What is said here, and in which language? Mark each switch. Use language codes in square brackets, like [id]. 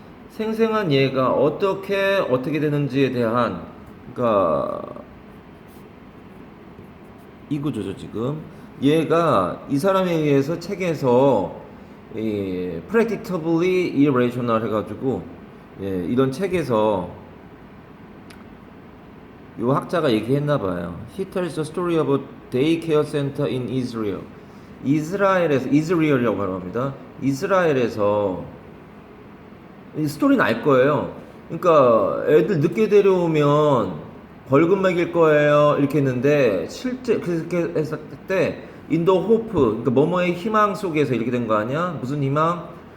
[ko] 생생한 예가 어떻게 되는지에 대한 그러니까 이 구조죠 지금. 얘가 이 사람에 의해서 책에서 이 predictably irrational 해가지고 예, 이런 책에서 요 학자가 얘기했나 봐요. [en] He tells the story of a daycare center in Israel. [ko] 이스라엘에서 이스라엘이라고 합니다. 이스라엘에서 이 스토리는 알 거예요. 그러니까 애들 늦게 데려오면 벌금 매길 거예요. 이렇게 했는데 실제 그렇게 했을 때 인도 호프 그러니까 뭐뭐의 희망 속에서 이렇게 된 거 아니야? 무슨 희망?